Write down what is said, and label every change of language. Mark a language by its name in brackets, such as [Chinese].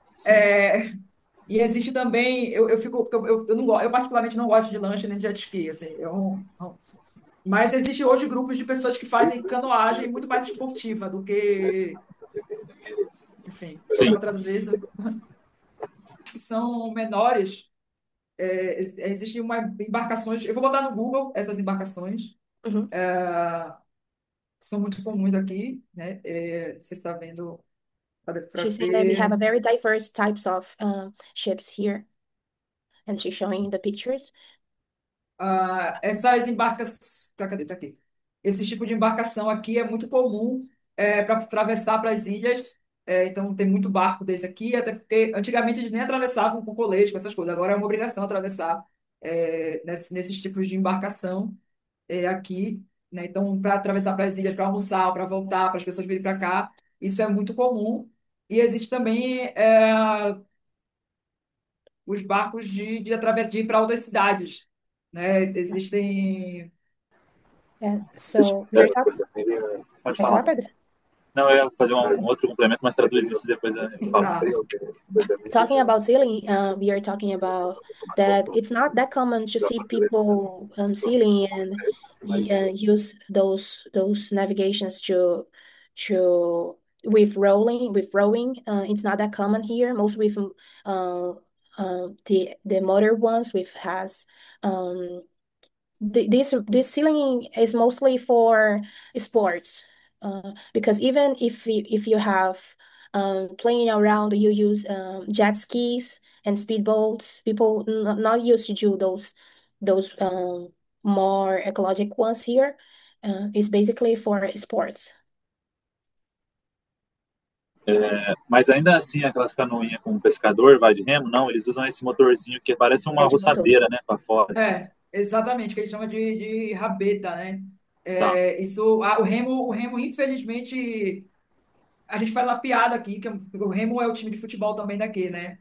[Portuguese] É, e existe também, eu fico, porque eu não gosto, eu particularmente não gosto de lancha nem de jet ski, assim, mas existe hoje grupos de pessoas que fazem canoagem muito mais esportiva do que, enfim, como é que eu Sim. vou traduzir isso? Que são menores. Existem embarcações, eu vou botar no Google essas embarcações, Mhm. que são muito comuns aqui, né? Você está vendo para [English] She's saying that we have [Portuguese] ver. [English] a very diverse types of ships here, and she's showing the pictures. [Portuguese] Essas embarcações. Tá, cadê? Tá aqui. Esse tipo de embarcação aqui é muito comum para atravessar para as ilhas. Então, tem muito barco desse aqui, até porque antigamente eles nem atravessavam com colete, com essas coisas. Agora é uma obrigação atravessar nesses tipos de embarcação aqui. Né? Então, para atravessar para as ilhas, para almoçar, para voltar, para as pessoas virem para cá, isso é muito comum. E existe também os barcos de ir para outras cidades. Né? Existem. [English] So we are talking. [Portuguese] Pode Vai falar, Pedro? Não, eu ia fazer um outro complemento, mas traduz isso e depois eu falo. Tá. [English] Talking about sailing, we are talking about that it's not that common to see people sailing and use those navigations to with rowing. It's not that common here. Most with the motor ones with has this ceiling is mostly for sports, because even if you have playing around, you use jet skis and speedboats. People not used to do those more ecologic ones here. It's basically for sports. [Portuguese] Mas ainda assim, aquelas canoinhas com pescador, vai de remo, não, eles usam esse motorzinho que parece uma É de motor. roçadeira, né, para fora, assim. Exatamente, que eles chamam de rabeta, né? Tá. O remo, infelizmente, a gente faz uma piada aqui, que o Remo é o time de futebol também daqui, né?